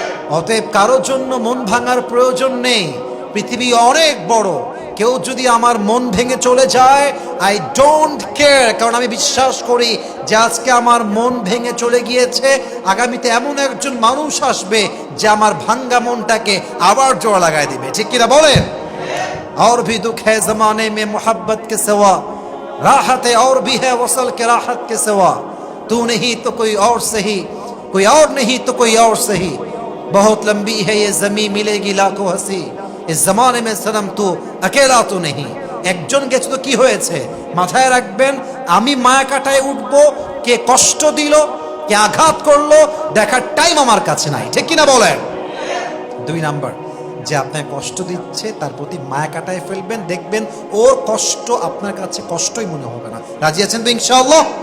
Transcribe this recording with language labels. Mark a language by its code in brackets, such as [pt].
[bn] অতএব কারোর জন্য মন ভাঙার প্রয়োজন নেই। পৃথিবী অনেক বড়। কেউ যদি আমার মন ভেঙে চলে যায়, [en] I don't care. [bn] কারণ আমি বিশ্বাস করি যে আজকে আমার মন ভেঙে চলে গিয়েছে, আগামীতে এমন একজন মানুষ আসবে যে আমার ভাঙ্গা মনটাকে আবার জোড়া লাগায় দিবে, ঠিক কিনা বলেন? [hi] और भी दुख है जमाने में मोहब्बत के सिवा, राहत और भी है वसल के राहत के सिवा, तू नहीं तो कोई और सही, कोई और नहीं तो कोई और सही, बहुत लंबी है ये जमीन मिलेगी लाखों हंसी, इस जमाने में सनम तू अकेला तो नहीं। [bn] একজন গেছে তো কি হয়েছে? মাথায় রাখবেন, আমি মায়া কাটায় উঠবো, কে কষ্ট দিল, কে আঘাত করলো, দেখার টাইম আমার কাছে নাই, ঠিক কিনা বলেন? দুই নাম্বার, যে আপনার কষ্ট দিচ্ছে তার প্রতি মায়া কাটায় ফেলবেন, দেখবেন ওর কষ্ট আপনার কাছে কষ্টই মনে হবে না। রাজি আছেন তো ইনশাআল্লাহ?